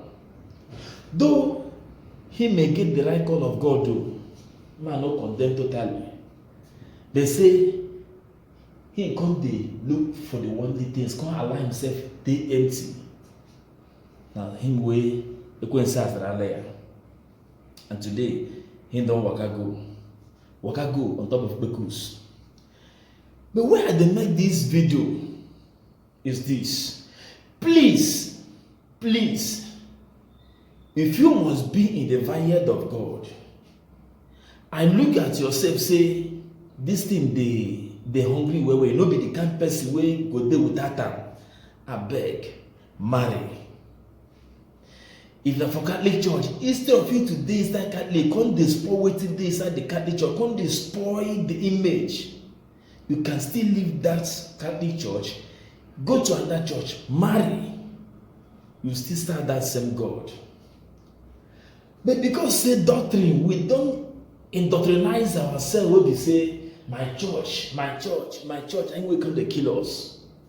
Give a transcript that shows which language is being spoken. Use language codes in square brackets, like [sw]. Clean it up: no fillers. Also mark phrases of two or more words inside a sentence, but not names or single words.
[pcm] Though he may get the right call of God, though man no condemn totally. They say he come dey look for the worldly things, come allow himself dey empty. Now him wey [ig] ekwensu asara ya, [pcm] and today he don waka go on top of kpekus. But why I dey make this video is this: please, if you must be in the vineyard of God, and look at yourself, say this thing dey hungry well, no be the kind person wey go dey without am, abeg marry. If na for Catholic church, instead of you to dey inside Catholic, come dey spoil wetin dey inside the Catholic church, come dey spoil the image. You can still leave that Catholic church, go to another church, marry. You still serve that same God. But because say doctrine, we don't indoctrinize ourselves wey be say my church, and we come to kill us.